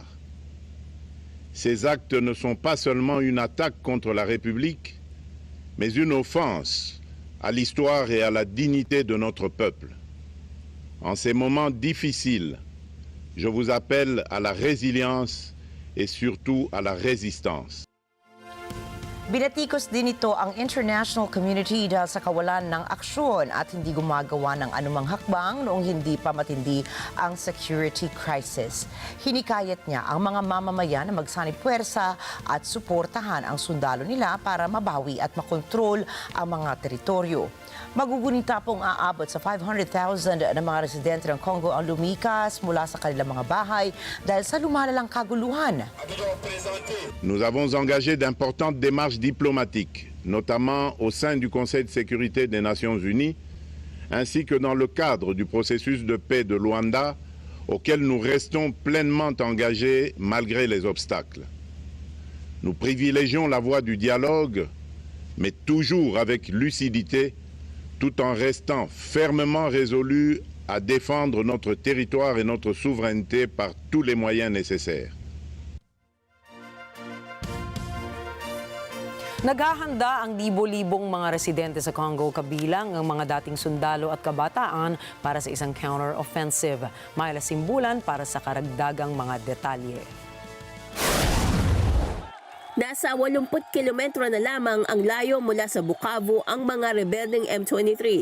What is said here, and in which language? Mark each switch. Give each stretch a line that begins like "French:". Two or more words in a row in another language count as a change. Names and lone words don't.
French: Ces actes ne sont pas seulement une attaque contre la République, mais une offense à l'histoire et à la dignité de notre peuple. En ces moments difficiles, je vous appelle à la résilience et surtout à la résistance.
Filipino: Binatikos din ito ang
English: international community
Filipino: dahil sa kawalan ng aksyon at hindi gumagawa ng anumang hakbang noong hindi pa matindi ang
English: security crisis.
Filipino: Hinikayat niya ang mga mamamayan na magsanib puwersa at suportahan ang sundalo nila para mabawi at makontrol ang mga teritoryo. Magugunita pong aabot sa 500,000 na mga residente ng Congo ang lumikas mula sa kanilang mga bahay dahil sa lumalalang kaguluhan.
French: Nous avons engagé d'importantes démarches diplomatiques, notamment au sein du Conseil de sécurité des Nations Unies, ainsi que dans le cadre du processus de paix de Luanda, auquel nous restons pleinement engagés malgré les obstacles. Nous privilégions la voie du dialogue, mais toujours avec lucidité, tout en restant fermement résolus à défendre notre territoire et notre souveraineté par tous les moyens nécessaires.
Filipino: Naghahanda ang libo-libong mga residente sa Congo kabilang ang mga dating sundalo at kabataan para sa isang counter-offensive. Mayla Simbulan para sa karagdagang mga detalye. Nasa 80 kilometro na lamang ang layo mula sa Bukavu ang mga rebeldeng M23.